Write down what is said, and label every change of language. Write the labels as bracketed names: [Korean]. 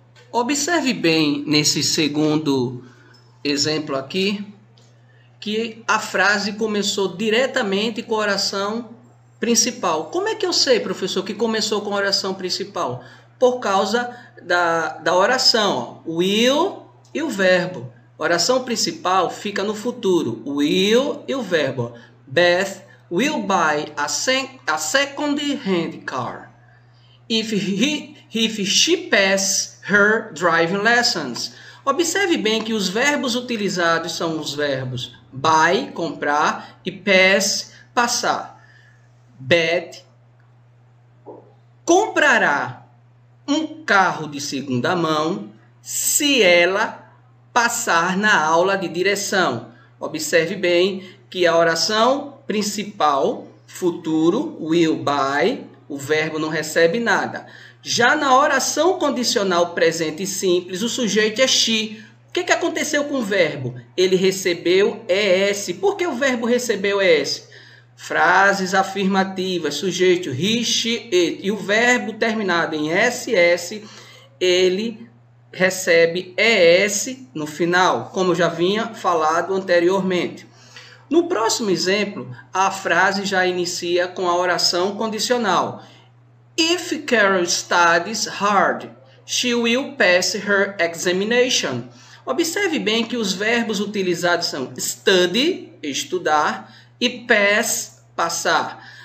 [Portuguese] Observe bem nesse segundo exemplo aqui, que a frase começou diretamente com a oração principal. Como é que eu sei, professor, que começou com a oração principal? Por causa da oração, ó, will e o verbo. A oração principal fica no futuro, will e o verbo. Beth [English] will buy a second-hand car if she passes her driving lessons. [Portuguese] Observe bem que os verbos utilizados são os verbos buy, comprar, e pass, passar. Beth comprará um carro de segunda mão se ela passar na aula de direção. Observe bem que a oração principal, futuro, will buy, o verbo não recebe nada. Já na oração condicional presente simples, o sujeito é she. O que aconteceu com o verbo? Ele recebeu ES. Por que o verbo recebeu ES? Frases afirmativas, sujeito he, she, it. E o verbo terminado em SS, ele recebe ES no final, como eu já vinha falado anteriormente. No próximo exemplo, a frase já inicia com a oração condicional. [English] If Carol studies hard, she will pass her examination. [Portuguese] Observe bem que os verbos utilizados são study, estudar, e pass, passar.